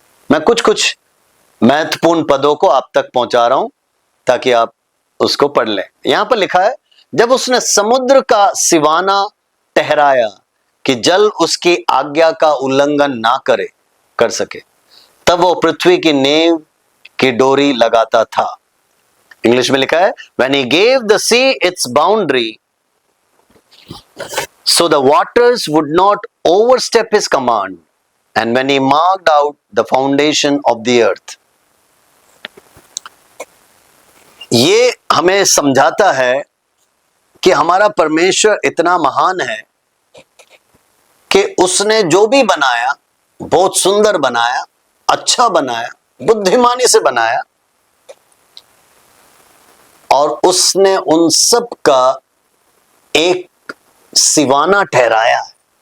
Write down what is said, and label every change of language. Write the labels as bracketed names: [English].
[Hindi] मैं कुछ महत्वपूर्ण पदों को आप तक पहुंचा रहा हूं ताकि आप उसको पढ़ लें। यहां पर लिखा है, जब उसने समुद्र का सिवाना ठहराया कि जल उसकी आज्ञा का उल्लंघन ना कर सके, तब वो पृथ्वी की नींव की डोरी लगाता था। इंग्लिश में लिखा है, [English] when he gave the sea its boundary so the waters would not overstep his command, and when he marked out the foundation of the earth. [Hindi] ये हमें समझाता है कि हमारा परमेश्वर इतना महान है कि उसने जो भी बनाया बहुत सुंदर बनाया, अच्छा बनाया, बुद्धिमानी से बनाया, और उसने उन सब का एक सिवाना ठहराया है।